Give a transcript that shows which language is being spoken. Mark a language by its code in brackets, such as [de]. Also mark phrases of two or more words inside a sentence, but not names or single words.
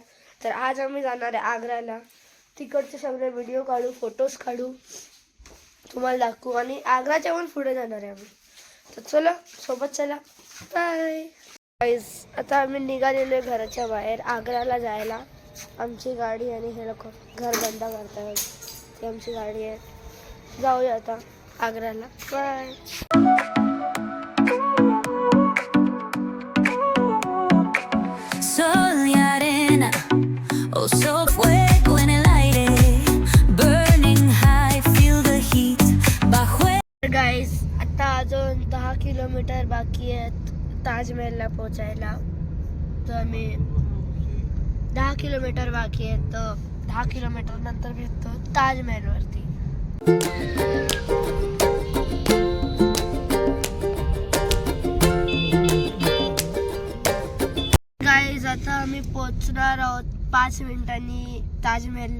[mr] तर आज आम्ही जाणार आहे आग्र्याला. तिकडचे सगळे व्हिडिओ काढू, फोटोज काढू, तुम्हाला दाखवू आणि आग्राच्या पण पुढे जाणार आहे आम्ही. तर चला सोबत चला. [en] bye guys. [mr] आता आम्ही निघालेलो आहे घराच्या बाहेर आग्र्याला जायला. आमची गाडी आणि हे लोक घर बंद करतात. ती आमची गाडी आहे. जाऊया आता आग्र्याला. बाय. [es] Sol y arena, oh so fuego en el aire, [en] burning high, feel the heat. [es] Bajo [mr] गाइस आता अजून 10 किलोमीटर बाकी आहेत ताजमहलला पोहोचायला. तर आम्ही 10 किलोमीटर बाकी आहेत. तर 10 किलोमीटर नंतर भेटतो ताजमहलवरती. गाइस आता आम्ही पोहोचणार आहोत 5 मिनिटांनी ताजमहलला.